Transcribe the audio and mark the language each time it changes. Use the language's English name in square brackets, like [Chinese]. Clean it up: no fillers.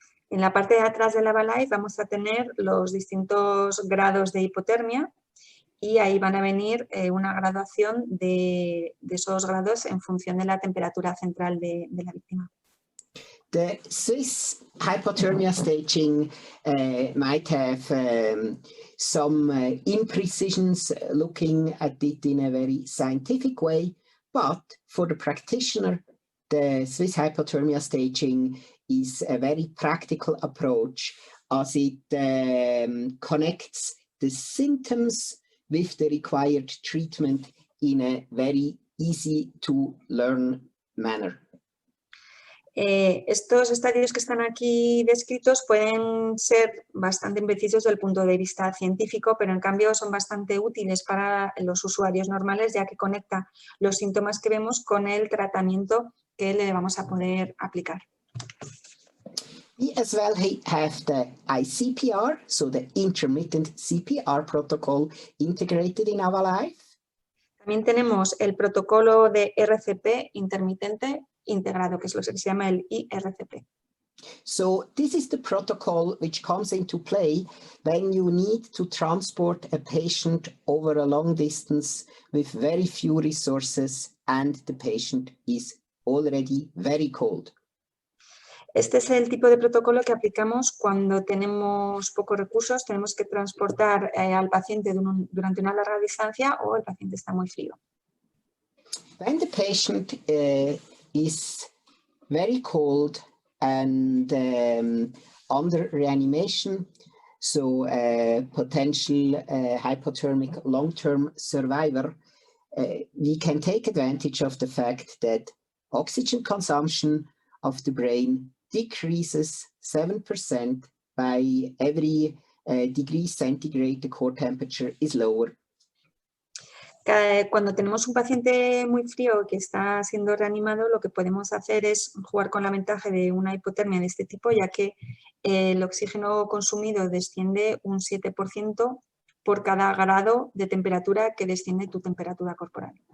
[Spanish] En la parte de atrás del AvaLife vamos a tener los distintos grados de hipotermia y ahí van a venir una graduación de esos grados en función de la temperatura central de la víctima. [English] The Swiss hypothermia staging might have some imprecisions looking at it in a very scientific way, but for the practitioner, the Swiss hypothermia staging is a very practical approach as it connects the symptoms with the required treatment in a very easy to learn manner. [Spanish] Estos estadios que están aquí descritos pueden ser bastante imprecisos desde el punto de vista científico, pero en cambio son bastante útiles para los usuarios normales, ya que conecta los síntomas que vemos con el tratamiento que le vamos a poder aplicar. [English] We as well have the ICPR, so the intermittent CPR protocol integrated in AvaLife. [Spanish] También tenemos el protocolo de RCP intermitente integrado, que es lo que se llama el IRCP. [English] So this is the protocol which comes into play when you need to transport a patient over a long distance with very few resources and the patient is already very cold. [Spanish] Este es el tipo de protocolo que aplicamos cuando tenemos pocos recursos, tenemos que transportar al paciente durante una larga distancia o el paciente está muy frío. [English] When the patient is very cold and under reanimation, so potential hypothermic long-term survivor, we can take advantage of the fact that oxygen consumption of the brain decreases 7% by every degree centigrade the core temperature is lower. [Spanish] Cuando tenemos un paciente muy frío que está siendo reanimado, lo que podemos hacer es jugar con la ventaja de una hipotermia de este tipo, ya que el oxígeno consumido desciende un 7% por cada grado de temperatura que desciende tu temperatura corporal.